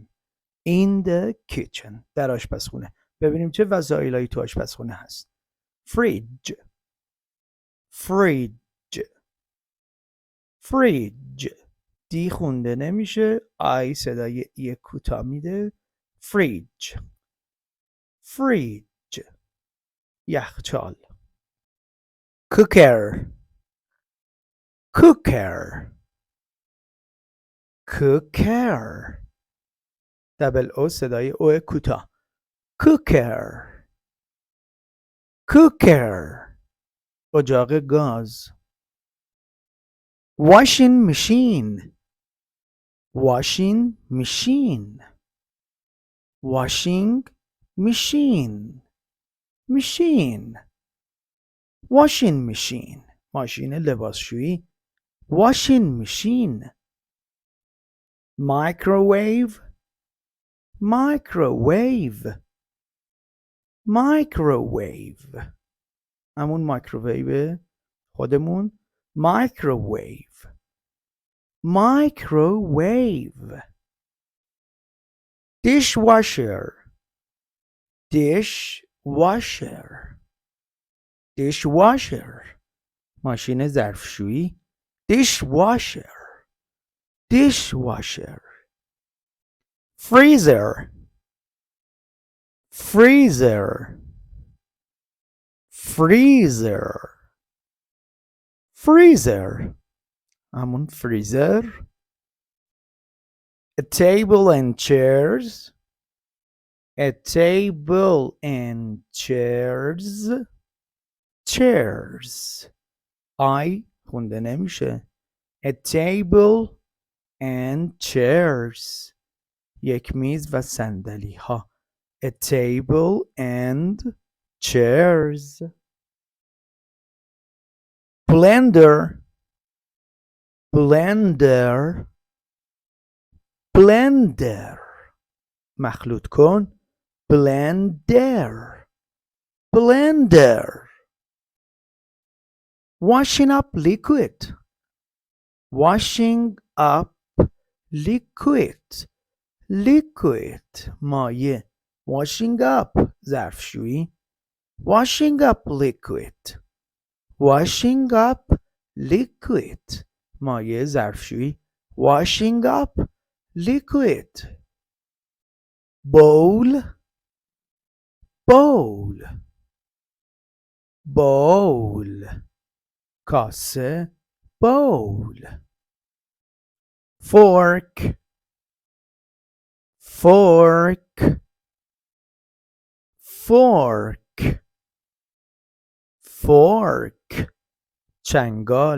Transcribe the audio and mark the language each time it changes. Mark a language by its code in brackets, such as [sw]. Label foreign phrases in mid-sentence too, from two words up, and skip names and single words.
[en] in the kitchen [fa] در آشپزخونه. ببینیم چه وسایلی تو آشپزخونه هست. [en] fridge fridge fridge [fa] دی خونده نمیشه، آی صدای ای کوتاه میده. [en] fridge fridge یخچال. cooker cooker cooker [fa] دبل او صدای او کوتاه. [en] cooker cooker اجاق گاز. washing machine washing machine washing machine machine washing machine ماشین لباسشویی. washing machine. microwave microwave microwave [fa] همون مایکروویو خودمون. [en] microwave microwave. dishwasher dishwasher dishwasher [fa] ماشین ظرفشویی. [en] dishwasher dishwasher. freezer freezer freezer freezer [fa] همون فریزر. [en] a table and chairs a table and chairs chairs [fa] آی خونده نمیشه. [en] a table and chairs [fa] یک میز و صندلی ها. [en] a table and chairs. blender blender blender مخلوط کن. blender blender. washing up liquid washing up liquid liquid مایع. washing up ظرفشویی. washing up liquid washing up liquid [fa] مایع ظرفشویی. [en] washing up liquid. bowl bowl bowl کاسه. bowl. fork fork fork fork چنگال.